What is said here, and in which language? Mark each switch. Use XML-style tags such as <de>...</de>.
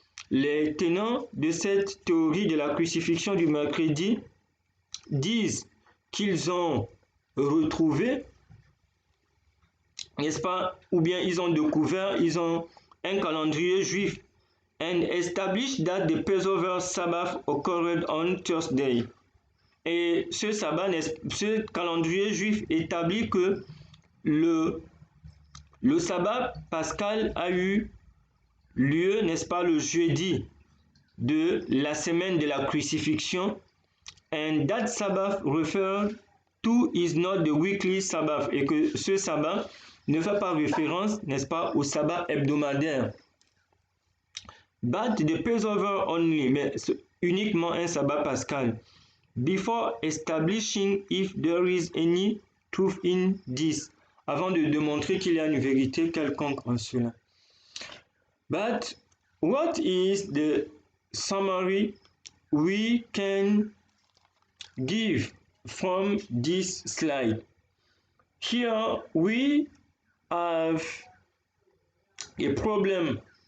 <fr>Les tenants de cette théorie de la crucifixion du mercredi disent qu'ils ont retrouvé, n'est-ce pas, ou bien ils ont découvert, ils ont un calendrier juif,</fr> <en>and established that the Passover Sabbath occurred on Thursday.</en> <fr>Et ce calendrier juif établit que le sabbat pascal a eu lieu, n'est-ce pas, le jeudi de la semaine de la crucifixion.</fr> <en>And that Sabbath referred to is not the weekly Sabbath.</en> <fr>Et que ce sabbat ne fait pas référence, n'est-ce pas, au sabbat hebdomadaire.</fr> <en>But the Passover only,</en> <fr>mais uniquement un sabbat pascal.</fr> <en>Before establishing if there is any truth in this,</en> <fr>avant de démontrer qu'il y a une vérité quelconque en cela.</fr> <en>But what is the summary we can give from this slide? Here we have a problem.</en>